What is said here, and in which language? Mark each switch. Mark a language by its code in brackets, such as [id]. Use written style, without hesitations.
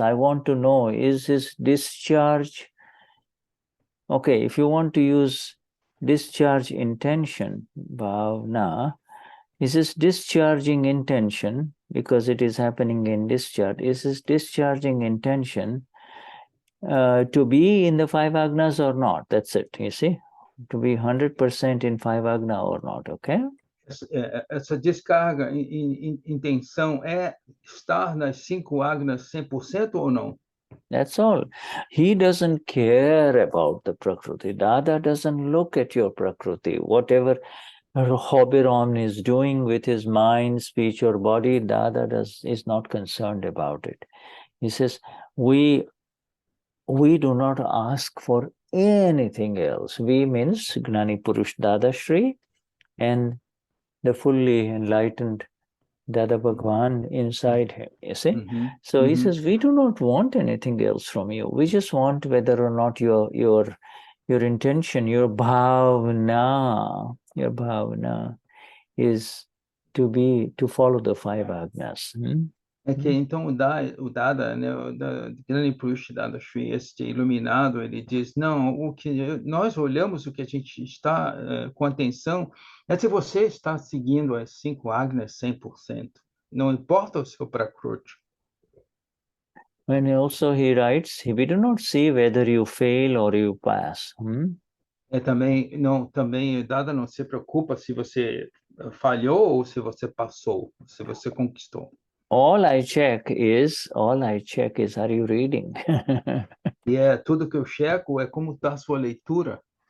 [en] I want to know, is his discharge? Okay, if you want to use discharge intention, Bhavna, is this discharging intention, because it is happening in discharge, is this discharging intention to be in the 5 agnas or not? That's it, you see? To be 100% in 5 agna or not, okay? [pt] Essa descarga em intenção é estar nas 5 agnas 100% ou não? [en] That's all. He doesn't care about the Prakruti. Dada doesn't look at your Prakruti. Whatever Hobiram is doing with his mind, speech, or body, Dada is not concerned about it. He says, we do not ask for anything else. We means Gnani Purush Dadashri and the fully enlightened Dada Bhagwan inside him, you see? So he says, we do not want anything else from you. We just want whether or not your intention, your bhavna is to follow the 5 agnas. [pt] Então o Dada, né, o Gnani Purush Dadashri, este iluminado, ele diz, não, o que nós olhamos, o que a gente está com atenção, é se você está seguindo as 5 agnas 100%. Não importa o seu Prakruti. [en] And also he writes, we do not see whether you fail or you pass. [pt] Também o Dada não se preocupa se você falhou ou se você passou, se você conquistou. [en] All I check is, are you reading? [pt] Tudo que eu checo é como está a sua leitura.